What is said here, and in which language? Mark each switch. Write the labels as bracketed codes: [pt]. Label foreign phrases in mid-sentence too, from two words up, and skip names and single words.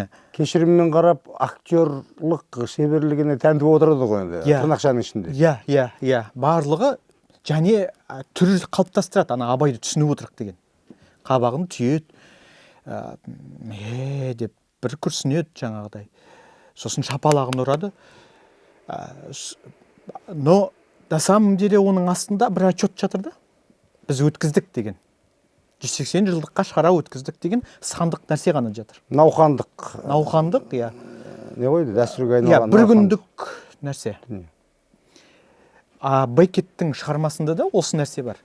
[kk] кешіріммен қарап, актерлық шеберлігіне тәнті отырады ғой енді, тырнақшаның ішінде. Иә. Барлығы және түр қалыптастырады, ана Абайды түсініп отырық деген. Қабағын түйеді, деп бір күрсінеді жаңағыдай. Сосын шапалағын ұрады. [ru] Но на самом деле [kk] оның астында бір отчет жатыр да. Біз өткіздік деген. 180 жылдыққа шара өткіздік деген сандық нәрсе ғана жатыр. Науқандық, иә. Не қойды, дәстүрге айналған. Бір күндік нәрсе. Беккеттің шығармасында да осы нәрсе бар.